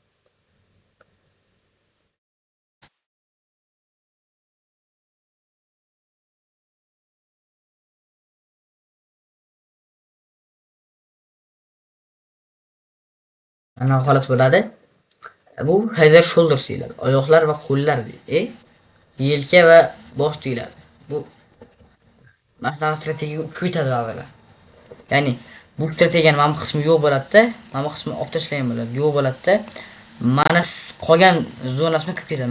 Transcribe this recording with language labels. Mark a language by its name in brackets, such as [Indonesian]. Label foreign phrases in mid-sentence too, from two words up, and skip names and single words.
[Uzbek] Ana holat bo'ladi. Bu [English] head and shoulders [Uzbek] deyiladi. Oyoqlar va qo'llar deydi. Yelka va bosh deyiladi. Bu mana strategiya kuchaytiradi avvalo. Ya'ni bu strategiyani mana bu qismi yo'q bo'ladi-da, mana bu qismi olib tashlangan bo'ladi, yo'q bo'ladi-da. Mana shu qolgan zonasiga kirib ketadi.